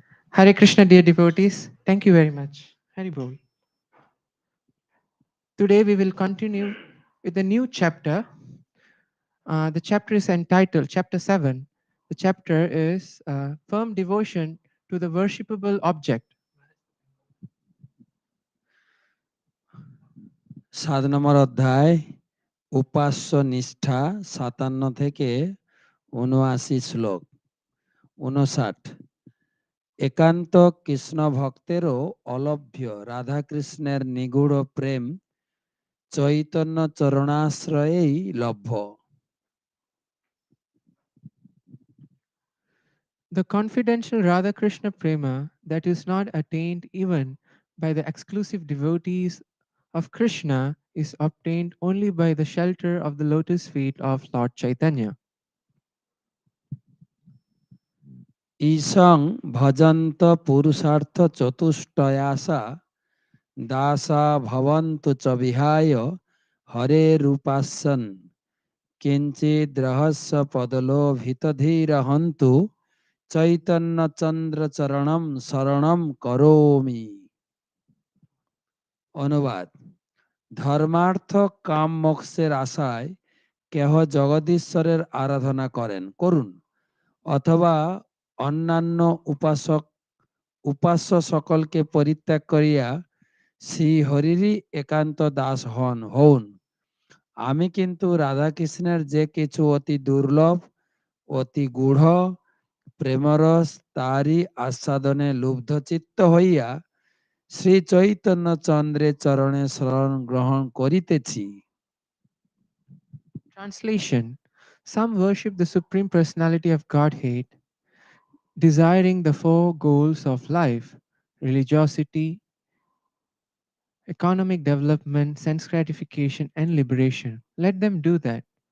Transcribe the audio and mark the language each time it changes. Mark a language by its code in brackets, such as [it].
[en] Hare Krishna, dear devotees. Thank you very much. Hari Bol. Today we will continue with a new chapter. The chapter is entitled Chapter 7. The chapter is Firm Devotion to the Worshipable Object. [bn] 7 নম্বর অধ্যায় উপাস্য নিষ্ঠা 57 থেকে 79 শ্লোক। 59 একান্ত কৃষ্ণ ভক্তেরও অলভ্য রাধাকৃষ্ণের নিগূঢ় প্রেম Chaitanya চরণাশ্রয়েই লভ্য। [en] The confidential Radha Krishna prema that is not attained even by the exclusive devotees of Krishna is obtained only by the shelter of the lotus feet of Lord Chaitanya. [sa] ঈশং ভজন্ত পুরুষার্থ চতুষ্টয়াসা দাসা ভবন্তু চ বিহায় হরে রূপাসন কিঞ্চিদ রহস্য পদলোভিতধীরহন্তু চৈতন্য চন্দ্র চরণম শরণম করোমি। [bn] অনুবাদ: ধর্মার্থ কাম মোক্ষের আশায় কেহ জগদীশ্বরের আরাধনা করুন অথবা অন্যান্য উপাস্য সকলকে পরিত্যাগ করিয়া শ্রী হরিরই একান্ত দাস হউন। আমি কিন্তু রাধাকৃষ্ণের যে কিছু অতি দুর্লভ অতি গূঢ় প্রেমরস তারই আস্বাদনে লুব্ধচিত্ত হইয়া শ্রী চৈতন্য চন্দ্রের চরণে শরণ গ্রহণ করিতেছি। [en] Translation: Some worship the Supreme Personality of Godhead, desiring the four goals of life: religiosity, economic development, sense gratification, and liberation. Let them do that.